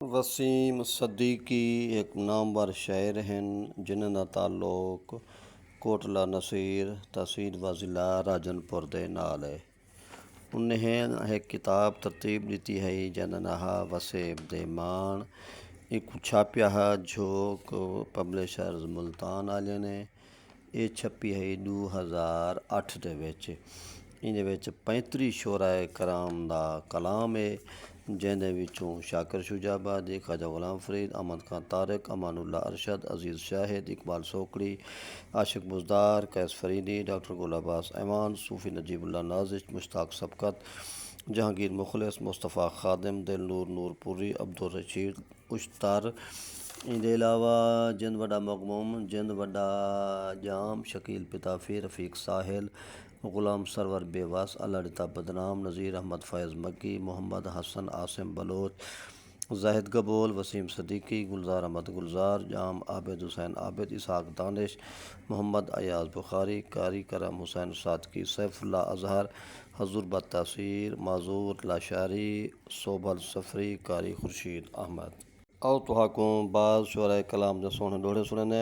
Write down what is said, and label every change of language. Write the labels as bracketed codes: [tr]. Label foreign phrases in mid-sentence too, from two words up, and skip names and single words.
[skr] वसीम सदीकी एक नामवर शायर हैं जिन्हां ਦਾ ਤਾਲੁਕ ਕੋਟਲਾ ਨਸੀਰ ਤਹਿਸੀਲ व ज़िला ਰਾਜਨਪੁਰ ਦੇ ਨਾਲ ਹੈ। उन्हें एक किताब तरतीब दी है जिन्हां नाहा वसेब दे मान एक छापिया है झोक पब्लिशर्स मुल्तान वाले ने। ये छपी है 2008 ਦੇ ਵਿੱਚ। ਇਹਦੇ ਵਿੱਚ 35 ਸ਼ੋਰਾਏ ਕਰਾਮ ਦਾ ਕਲਾਮ ਹੈ जिन्हें विचों शाकिर शुजाबादी, ख्वाजा गुलाम फरीद, अहमद खान तारिक, अमानुल्लाह अरशद, अजीज़ शाहिद, इकबाल सोकड़ी, आशिक बुज़दार, कैस फरीदी, डॉक्टर गुल अब्बास ऐवान, सूफ़ी नजीबुल्लाह नाजिश, मुश्ताक सबकत, जहांगीर मुखलिस, मुस्तफ़ा खादिम, दिल नूरपुरी, अब्दुल रशीद उश्तर। इनके अलावा जिंद वड्डा मगमूम, जिंद वड्डा जाम, शकील पिताफ़ी, रफ़ीक साहिल, गुलाम सरवर बेवास, अल्लाह बदनाम, नज़ीर अहमद फ़ैज़ मक्की, मोहम्मद हसन आसिम बलोच, जाहिद गबोल, वसीम सदीकी, गुलजार अहमद गुलजार, जाम आबिद हुसैन आबिद, इसहाक दानिश, मोहम्मद अयाज बुखारी, कारी करम हुसैन सादकी, सैफुल्ला अजहर, हजूर बत्तासीर, माजूर लाशारी, सोबल सफरी, कारी खुर्शीद अहमद। आओ तुहाकों बाद शुरा कलाम दे सोहने डोड़े सुनने।